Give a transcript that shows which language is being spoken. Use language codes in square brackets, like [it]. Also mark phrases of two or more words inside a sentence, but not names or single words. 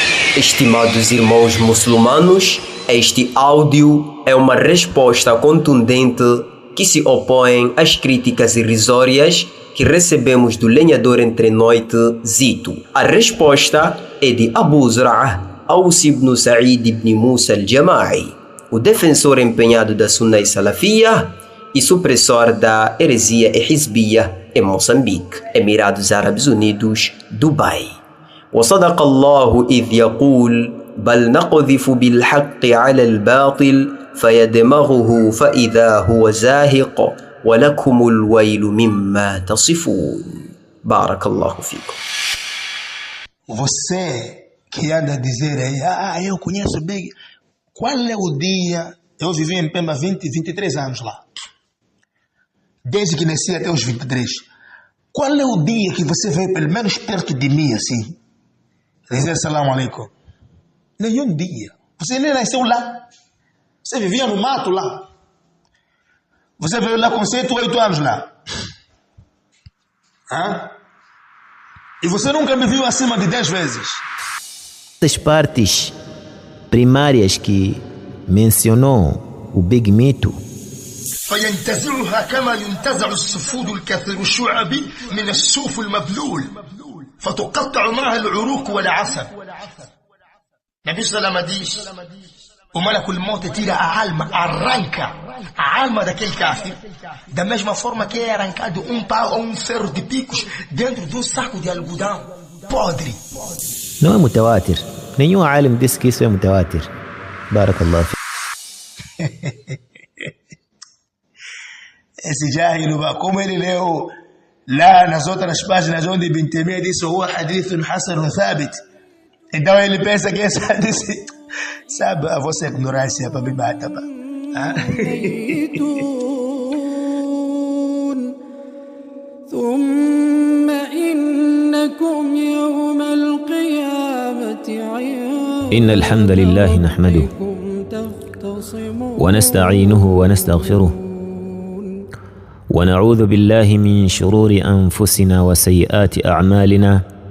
[pt] Estimados irmãos muçulmanos, este áudio é uma resposta contundente que se opõe às críticas irrisórias que recebemos do lenhador entre noite Zito. A resposta é de Abu Zur'ah Aus ibn Sa'id ibn Musa al-Jama'i, o defensor empenhado da Sunnah Salafiyya e supressor da heresia Hizbiyya em Moçambique, Emirados Árabes Unidos, Dubai. [ar] وصدق الله إذ يقول بل نقذف بالحق على الباطل فيدمغه فإذا هو زاهق ولكم الويل مما تصفون. بارك الله فيكم. [pt] Você que anda a dizer aí, eu conheço bem. Qual é o dia? Eu vivi em Pemba 23 anos lá. Desde que nasci até os 23. Qual é o dia que você veio pelo menos perto de mim assim? Dizer [ar] salam alaikum. [pt] Nenhum dia. Você nem nasceu lá. Você vivia no mato lá. Você veio lá com 7 ou 8 anos lá. E você nunca me viu acima de 10 vezes. As partes primárias que mencionou o Big Mito, [ar] فينتزعها كما ينتزع السفود الكثير الشعب من السوف المبلول فتقطع معها العروق والعسل. [pt] Nabi Salama diz: o [ar] malakul maut [pt] tira a alma, arranca a alma daquele kafir, da mesma forma que é arrancado um pau ou um ferro de picos dentro de um saco de algodão podre. não é mutawatir. Nenhum alim disse que isso é mutawatir. [ar] Barakallahu fi. [pt] Esse jahil, como ele leu lá nas outras páginas onde Ibn Taymiyyah disse o [ar] hadithun hasanun thabit, [pt] então ele pensa que esse hadith, sabe, a vossa ignorância para me matar. [ar] إن الحمد لله نحمده ونستعينه ونستغفره ونعوذ بالله من شرور أنفسنا وسيئات أعمالنا